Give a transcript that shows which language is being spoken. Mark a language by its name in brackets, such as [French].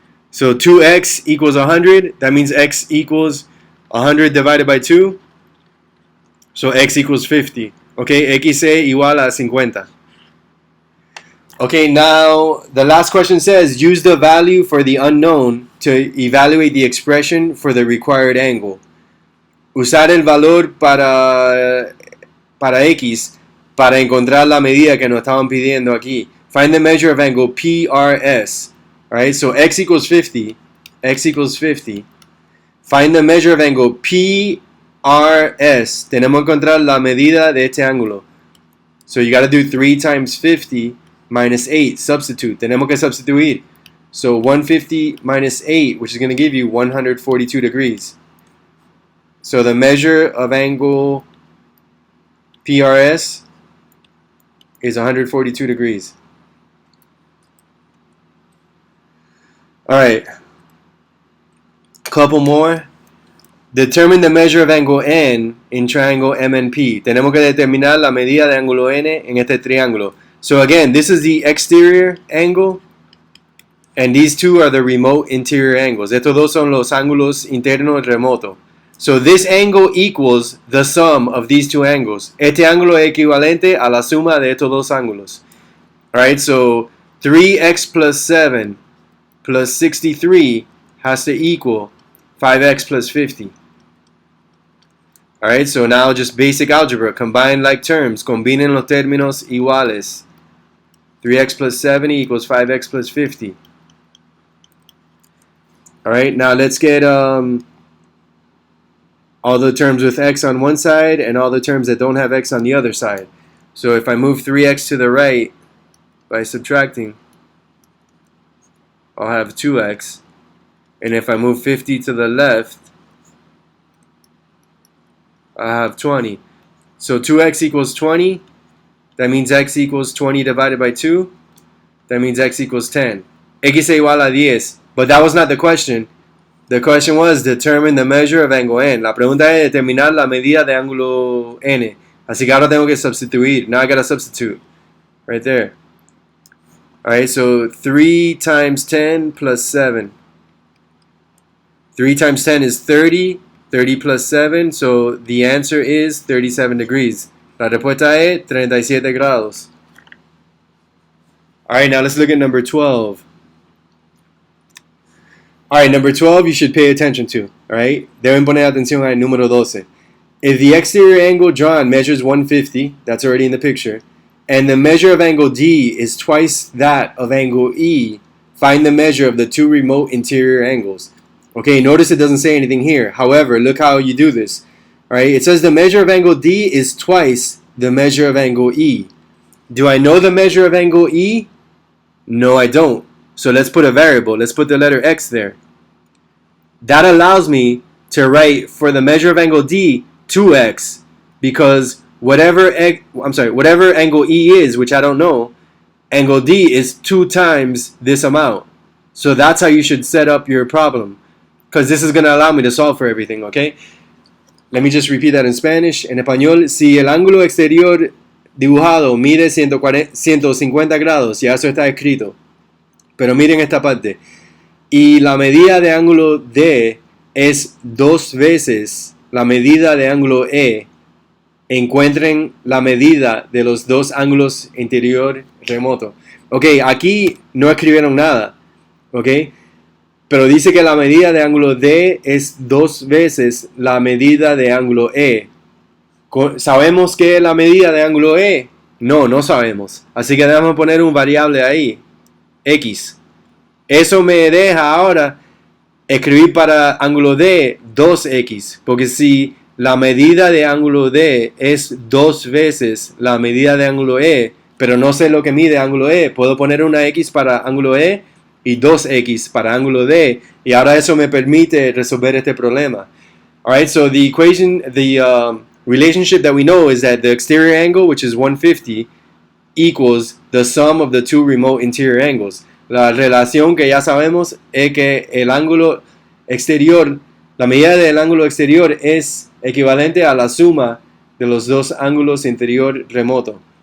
[English] So 2x equals 100. That means x equals 100 divided by 2. So x equals 50. Okay, [Spanish] x igual a 50. [English] Okay, now the last question says use the value for the unknown to evaluate the expression for the required angle. [Spanish] Usar el valor para x para encontrar la medida que nos estaban pidiendo aquí. [English] Find the measure of angle PRS. Alright, so x equals 50. X equals 50. Find the measure of angle PRS. [Spanish] Tenemos que encontrar la medida de este ángulo. [English] So you got to do 3 times 50 minus 8. Substitute. [Spanish] Tenemos que substituir. [English] So 150 minus 8, which is going to give you 142 degrees. So the measure of angle PRS is 142 degrees. Alright, couple more. Determine the measure of angle N in triangle MNP. [Spanish] Tenemos que determinar la medida de ángulo N en este triángulo. [English] So again, this is the exterior angle, and these two are the remote interior angles. [Spanish] Estos dos son los ángulos internos remotos. [English] So this angle equals the sum of these two angles. [Spanish] Este ángulo es equivalente a la suma de estos dos ángulos. [English] Alright, so 3x plus 7 plus 63 has to equal 5x plus 50. Alright, so now just basic algebra. Combine like terms. [Spanish] Combinen los términos iguales. [English] 3x plus 70 equals 5x plus 50. Alright, now let's get all the terms with x on one side and all the terms that don't have x on the other side. So if I move 3x to the right by subtracting, I'll have 2x. And if I move 50 to the left, I have 20. So 2x equals 20. That means x equals 20 divided by 2. That means x equals 10. [Spanish] X es igual a 10. [English] But that was not the question. The question was determine the measure of angle N. [Spanish] La pregunta es determinar la medida de ángulo N. Así que ahora tengo que sustituir. [English] Now I gotta substitute. Right there. Alright, so 3 times 10 plus 7. 3 times 10 is 30. 30 plus 7, so the answer is 37 degrees. [Spanish] La respuesta es 37 grados. [English] Alright, now let's look at number 12. Alright, number 12 you should pay attention to. [Spanish] Alright, deben poner atención al número 12. [English] If the exterior angle drawn measures 150, that's already in the picture, and the measure of angle D is twice that of angle E, find the measure of the two remote interior angles. Okay, notice it doesn't say anything here. However, look how you do this. Alright, it says the measure of angle D is twice the measure of angle E. Do I know the measure of angle E? No, I don't. So let's put a variable. Let's put the letter x there. That allows me to write for the measure of angle D 2x, because whatever angle E is, which I don't know, angle D is 2 times this amount. So that's how you should set up your problem, because this is going to allow me to solve for everything, okay? Let me just repeat that in Spanish. [Spanish] En español, si el ángulo exterior dibujado mide 150 grados, ya eso está escrito. Pero miren esta parte. Y la medida de ángulo D es 2 veces la medida de ángulo E. Encuentren la medida de los dos ángulos interior remoto. Ok, aquí no escribieron nada. Ok, pero dice que la medida de ángulo D es 2 veces la medida de ángulo E. ¿Sabemos qué es la medida de ángulo E? No, no sabemos. Así que debemos poner un variable ahí, X. Eso me deja ahora escribir para ángulo D 2X. Porque si la medida de ángulo D es 2 veces la medida de ángulo E, pero no sé lo que mide ángulo E, puedo poner una X para ángulo E y 2x para ángulo D, y ahora eso me permite resolver este problema. [English] Alright, so the equation, relationship that we know is that the exterior angle, which is 150, equals the sum of the two remote interior angles. [Spanish] La relación que ya sabemos es que el ángulo exterior, la medida del ángulo exterior es equivalente a la suma de los dos ángulos interior remoto.